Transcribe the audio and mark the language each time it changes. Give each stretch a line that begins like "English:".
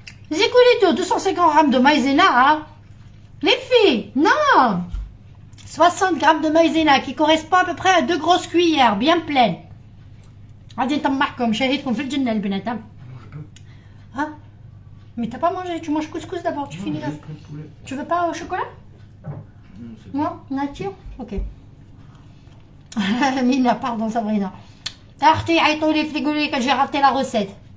French: J'ai coulé tout, 250 grammes de maïzena, hein. Les filles, non. 60 grammes de maïzena qui correspond à peu près à 2 grosses cuillères, bien pleines.
Arabic: غادي نطمعكم شاهدكم في الجنة البنات.
French: Hein? Mais t'as pas mangé, tu manges couscous d'abord, tu finis là. Tu veux pas au chocolat? Non, nature? Ok. Mina, pardon Sabrina.
Arabic: اختي عيطوا لي يقولوا لي
French: que j'ai raté la recette.